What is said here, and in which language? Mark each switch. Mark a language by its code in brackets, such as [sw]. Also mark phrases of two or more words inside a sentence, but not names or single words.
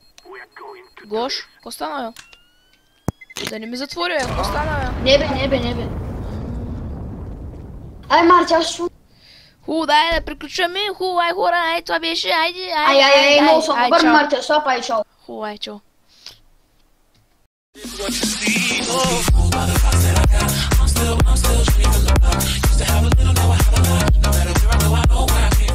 [bg] Гош, ко стана, бе? Да не ми затвори, бе, ко стана, бе? Не бе. Ай, Марти, аз ще... Дай да приключваме, ай хора, ай това беше, айде, Ай, много съм добър, чао. Марти, слапа и чао. Ай, чао. [en] I'm still dreaming. Used to have a little, now I have a lot. No matter where I go, I know where